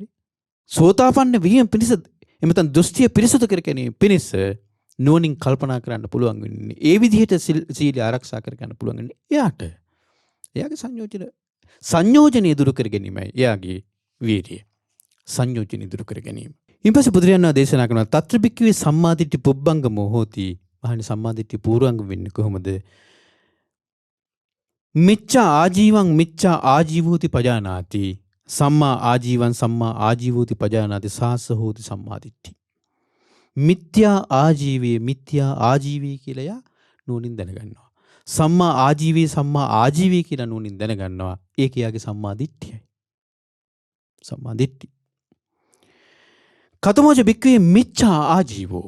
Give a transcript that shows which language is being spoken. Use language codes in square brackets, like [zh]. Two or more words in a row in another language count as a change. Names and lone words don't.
[si] සෝතාපන්න වීම පිණිස එමෙතන දෘෂ්ටිය පිරිසිදු කර ගැනීම පිණිස නුවණින් කල්පනා කරන්න පුළුවන් වෙන්නේ. ඒ විදිහට සීලය ආරක්ෂා කරගන්න පුළුවන් වෙන්නේ එයාට. එයාගේ සංයෝජනය දුරු කර ගැනීමයි එයාගේ වීර්යය. සංයෝජනය දුරු කර ගැනීම. ඊපස්සේ බුදුරජාණන් වහන්සේ දේශනා කරනවා [pi] තත්‍ර භික්ඛවේ සම්මාදිට්ඨි පුබ්බංගමෝ හෝති. [si] මහණනි සම්මාදිට්ඨිය පූර්වාංග වෙන්නේ කොහොමද? [pi] මිච්ඡා ආජීවං මිච්ඡා ආජීවෝති පජානාති. සම්මා ආජීවං සම්මා ආජීවෝති පජානාති සාස හෝති සම්මාදිට්ඨි. [si] මිත්‍යා ආජීවයේ මිත්‍යා ආජීවී කියලා යා නුවණින් දැනගන්නවා. සම්මා ආජීවී කියලා නුවණින් දැනගන්නවා. ඒක යාගේ සම්මාදිට්ඨියයි. සම්මාදිට්ඨි. [pi] කතමෝච භික්ඛවේ මිච්ඡා ආජීවෝ.